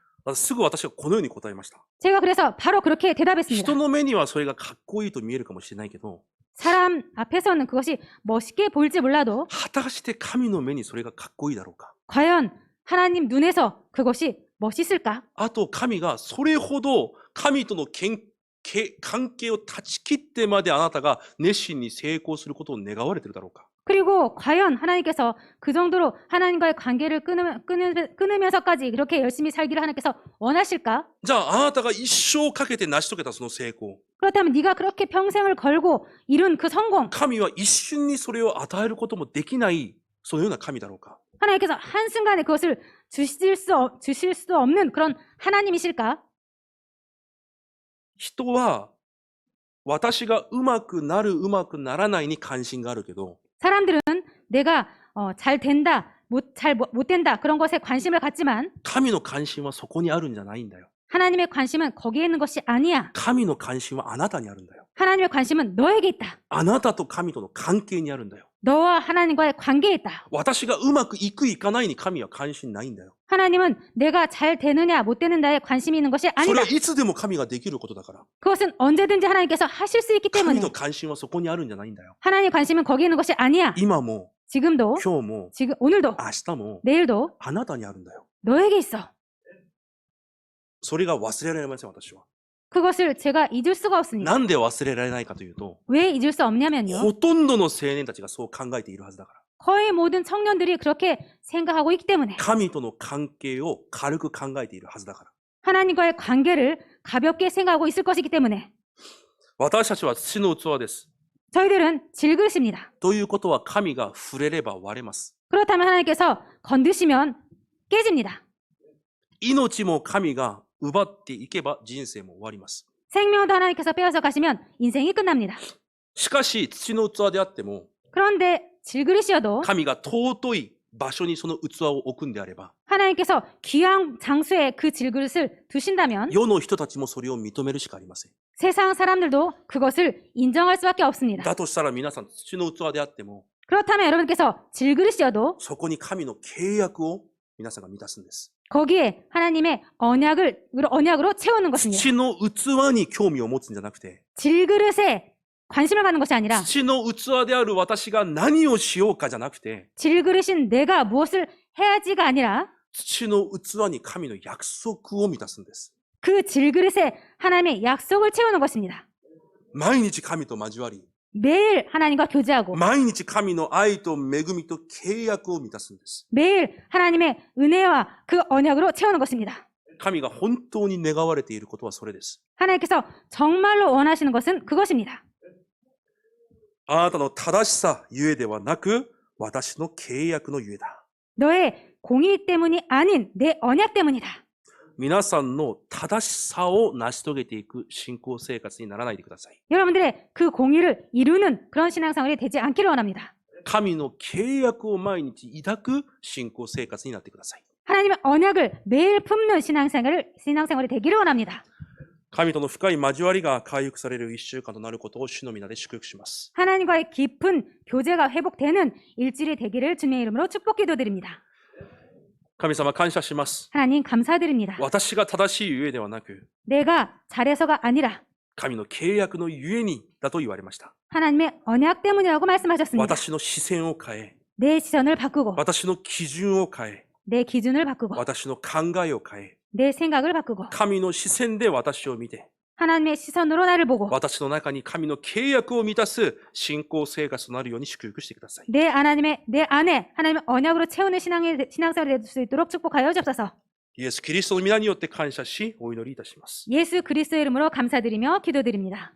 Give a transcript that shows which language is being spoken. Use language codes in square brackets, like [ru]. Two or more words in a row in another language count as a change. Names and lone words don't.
[ja] すぐ私がこのように答えました。 [ko] 제가 그래서 바로 그렇게 대답했습니다. [ja] 人の目にはそれがかっこいいと見えるかもしれないけど、 [ko] 사람 앞에서는 그것이 멋있게 보일지 몰라도 [ja] 果たして神の目にそれがかっこいいだろうか。 [ko] 과연 하나님 눈에서 그것이 멋있을까? [ja] あと神がそれほど神との関係を断ち切ってまであなたが熱心に成功することを願われているだろうか。 [ko] 그리고 과연 하나님께서 그 정도로 하나님과의 관계를 끊으면서까지 그렇게 열심히 살기를 하나님께서 원하실까? [ja] じゃああなたが一生かけて成し遂げたその成功、 [ko] 그렇다면 네가 그렇게 평생을 걸고 이룬 그 성공, [ja] 神は一瞬にそれを与えることもできないそのような神だろうか。 [ko] 하나님께서 한순간에 그것을 주실 수 없는 그런 하나님이실까? [ja] 人は私がうまくなるうまくならないに関心があるけど、 [ko] 사람들은 내가 잘 된다, 못 된다 그런 것에 관심을 갖지만 [ja] 神の関心はそこにあるんじゃないんだよ。 [ko] 하나님의 관심은 거기에 있는 것이 아니야. [ja] 神の関心はあなたにあるんだよ。 [ko] 하나님의 관심은 너에게 있다. [ja] あなたと神との関係にあるんだよ。 [ko] 너와 하나님과의 관계에 있다. [ja] 私がうまくいくいかないに神は関心ないんだよ。 [ko] 하나님은 내가 잘 되느냐 못 되는가에 관심이 있는 것이 [ja] それ [ko] 아니다. [ja] はいつでも神ができることだから。 [ko] 그것은 언제든지 하나님께서 하실 수 있기 [ja] 神 [ko] 때문에 [ja] の関心はそこにあるんじゃないんだよ。 [ko] 하나님의 관심은 거기에 있는 것이 아니야. [ja] 今も、 [ko] 지금도, [ja] 今日も、 [ko] 오늘도, [ja] 明日も、 [ko] 내일도 [ja] あなたにあるんだよ。 [ko] 너에게 있어. [ja] それが忘れられません、私は。 [ko] 그것을 제가 잊을 수가 없습니다. [ja] なんで忘れられないかというと、 [ko] 왜 잊을 수 없냐면요. [ja] ほとんどの青年たちがそう考えているはずだから。 [ko] 거의 모든 청년들이 그렇게 생각하고 있기 때문에 [ja] 神との関係を軽く考えているはずだから。 [ko] 하나님과의 관계를 가볍게 생각하고 있을 것이기 때문에 [ja] 私たちは土の器です。 [ko] 저희들은 질그릇입니다. [ja] ということは神が触れれば割れます。 [ko] 그렇다면 하나님께서 건드시면 깨집니다. [ja] 命も神が奪っていけば人生も終わります。 [ko] 생명도 하나님께서 빼앗아 가시면 인생이 끝납니다. [ja] しかし土の器であっても [ko] 그런데 질그릇이어도 [ja] 神が尊い場所にその器を置くんであれば [ko] 하나님께서 귀한 장소에 그 질그릇을 두신다면 [ja] 世の人たちもそれを認めるしかありません。 [ko] 세상 사람들도 그것을 인정할 수밖에 없습니다. [ja] だとしたら皆さん土の器であっても [ko] 그렇다면 여러분께서 질그릇이어도 [ja] そこに神の契約を皆さんが満たすんです。 [ko] 거기에 하나님의 언약으로 채우는 것입니다. [ja] 土の器に興味を持つんじゃなくて [ko] 질그릇에 관심을 갖는 것이 아니라 [ja] 土の器である私が何をしようかじゃなくて [ko] 질그릇인 내가 무엇을 해야지가 아니라 [ja] 土の器に神の約束を満たすんです。 [ko] 그 질그릇에 하나님의 약속을 채우는 것입니다. [ja] 毎日神と交わり [ko] 매일 하나님과 교제하고 [ja] 毎日神の愛と恵みと契約を満たすんです。 [ko] 매일 하나님의 은혜와 그 언약으로 채우는 것입니다. [ja] 神が本当に願われていることはそれです。 [ko] 하나님께서 정말로 원하시는 것은 그것입니다. [ja] あなたの正しさゆえではなく私の契約のゆえだ。 [ko] 너의 공의 때문이 아닌 내 언약 때문이다. [ja] 皆さんの正しさを成し遂げていく信仰生活にならないでください。 [ko] 여러분들의 그 공의를 이루는 그런 신앙생활이 되지 않기를 원합니다. [ja] 神の契約を毎日抱く信仰生活になってください。 [ko] 하나님의 언약을 매일 품는 신앙생활이 되기를 원합니다. [ja] 神との深い交わりが回復される一週間となることを主の皆で祝福します。 [ko] 하나님과의 깊은 교제가 회복되는 일주일이 되기를 주님의 이름으로 축복 기도드립니다. [ja] 神様感謝します。 [ko] 하나님 감사드립니다. [ja] 私が正しいゆえではなく、 [ko] 내가 잘해서가 아니라 [ja] 神の契約のゆえにだと言われました。 [ko] 하나님의 언약 때문이라고 말씀하셨습니다. [ja] 私の視線を変え、 [ko] 내 시선을 바꾸고 [ja] 私の基準を変え、 [ko] 내 기준을 바꾸고 [ja] 私の考えを変え、 [ko] 내 생각을 바꾸고 [ja] 神の視線で私を見て、 [ko] 하나님의 시선으로 나를 보고 [ja] 私の中に神の契約を満たす信仰生活となるように祝福してください。 [ko] 내 안에 하나님의 언약으로 채우는 신앙생활이 될 수 있도록 축복하여 주옵소서. [ja] イエス・キリストの皆によって感謝し、お祈りいたします。 [ko] 예수 그리스도의 이름으로 감사드리며 기도드립니다.